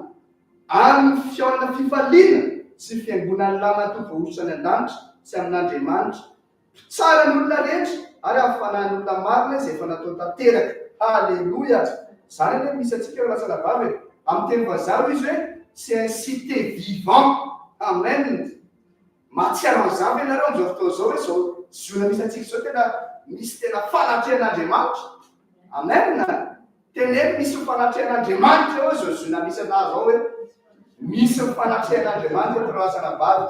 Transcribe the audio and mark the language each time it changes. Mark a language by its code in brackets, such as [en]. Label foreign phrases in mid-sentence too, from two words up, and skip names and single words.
[mg] Amin'ny fihaonana fifaliana sy fiangonan'ny lamatoa voahosany an-danitra sy amin'Andriamanitra. Tsara ny olona rehetra ary hafanan'ny olona marina izay efa natao tanteraka. Haleloia! Zany hoe misy atsika eo lasa labavy amin'ny teny vazaha izy hoe [fr] c'est un cité vivant. [mg] Amen. Mahatsiaro an'izany ianareo amin'izao fotoana izao hoe zao Ziona misy atsika izao tena misy tena fanatrehan'Andriamanitra. Amen. Teneno misy fanatrehan'Andriamanitra eo zao Ziona misy anazy ao hoe misy fanatrehan'Andriamanitra eo tirasana bavy.